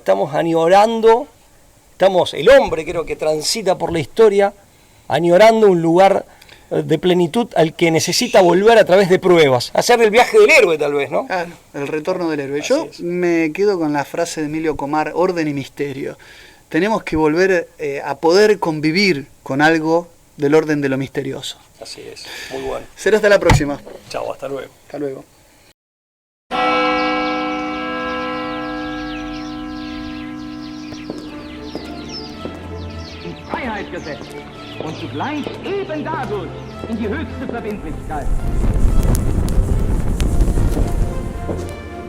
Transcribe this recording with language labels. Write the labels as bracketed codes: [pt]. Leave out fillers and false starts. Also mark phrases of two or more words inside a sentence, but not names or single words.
[es] Estamos añorando, el hombre creo que transita por la historia añorando un lugar de plenitud al que necesita volver a través de pruebas, hacer el viaje del héroe tal vez, ¿no? Claro, el retorno del héroe. Así Yo es. me quedo con la frase de Emilio Comar, orden y misterio. Tenemos que volver a poder convivir con algo del orden de lo misterioso. Así es, muy bueno. Será hasta la próxima. Chao, hasta luego. Hasta luego. [de] In Freiheit gesetzt und zugleich eben dadurch in die höchste Verbindlichkeit.